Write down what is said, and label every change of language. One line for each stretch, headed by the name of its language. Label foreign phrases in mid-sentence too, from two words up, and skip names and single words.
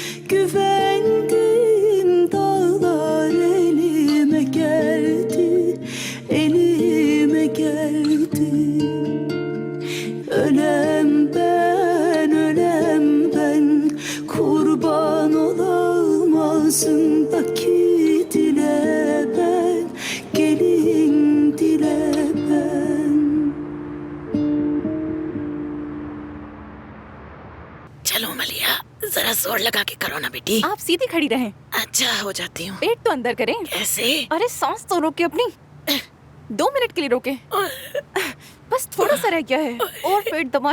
Turkish: Güvendim, dağlar elime geldi, elime geldi. Ölem ben, kurban olam ağzımdaki dile ben, gelin dile ben.
Hindi: चलो मलिया, जरा जोर लगा के करो ना बेटी। आप सीधी खड़ी रहें। अच्छा हो जाती हूँ। पेट तो अंदर करें। ऐसे? अरे सांस तो रोके अपनी। 2 मिनट के लिए रोके। बस थोड़ा सा रह गया है और पेट दबाए।